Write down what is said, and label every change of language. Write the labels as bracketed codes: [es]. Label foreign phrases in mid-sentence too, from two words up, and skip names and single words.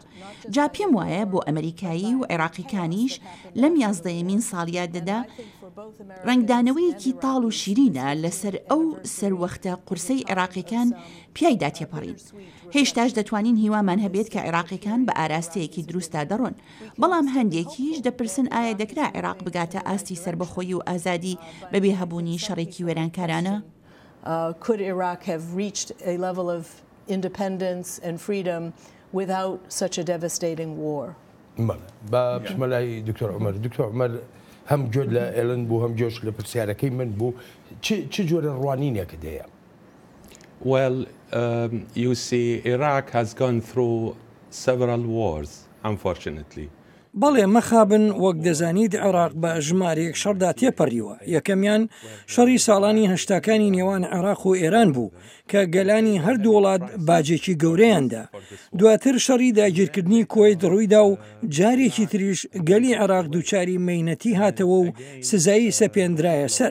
[ckb] جا پێم وایە بۆ ئەمریکایی و عێراقیکانیش لەم 11مین ساڵیادەدا ڕنگدانەوەیەکی تاڵ و شیرینە لەسەر ئەو سەروەختە قورسەی عێراقیەکان پیایدا تێپەڕین. هێشتاش دەتوانین هیوامان هەبێت کە عێراقیەکان بە ئاراستەیەکی دروستدا دەڕۆن. بەڵام هەندێکیش دەپرسن ئایا دەکرا عێراق بگاتە ئاستی سربەخۆیی و ئازادی بەبێ هەبوونی شەڕێکی وێرانکارانە؟ [en] Could Iraq have reached a level of independence and freedom without such a devastating war? [ckb] بسملای دکتۆر عومەر. دکتۆر عومەر هەم گوێت لە ئێلن بوو هەم گوێش لە پرسیارەکەی من بوو. چ جۆرە ڕوانینێکت هەیە؟ [en] Well, you see, Iraq has gone through several wars, unfortunately. [ckb] بەڵێ مەخابن وەک دەزانیت عێراق بە ژمارەیەک شەڕدا تێپەڕیوە. یەکەمیان شەڕی ساڵانی هەشتاکانی نێوان عێراق و ئێران بوو کە گەلانی هەردوو وڵات باجێکی گەورەیاندا. دواتر شەڕی داگیرکردنی کۆیت ڕوویدا و جارێکی تریش گەلی عێراق دووچاری مەینەتی هاتەوە و سزایی سەپێنرایە سەر.